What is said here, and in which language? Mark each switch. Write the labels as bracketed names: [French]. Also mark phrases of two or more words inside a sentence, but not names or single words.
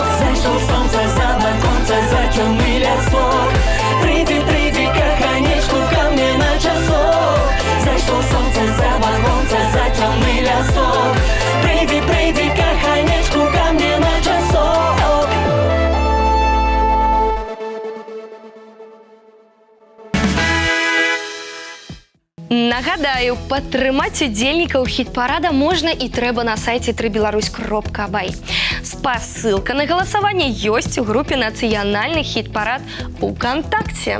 [Russian] Зайшло солнце за ваконца, за тёмный лесок. Приди, приди, каханечку ко мне на часок. Зайшло солнце за ваконца, за тёмный лесок. Приди, приди, каханечку ко мне на часок. [Belarusian] Нагадаю, падтрымаць удзельнікаў хіт-парада можна і трэба на сайце www.tribelaruсь.by. Спасылка на галасаванне ёсць у групе «Нацыянальны хіт-парад» УКонтакце.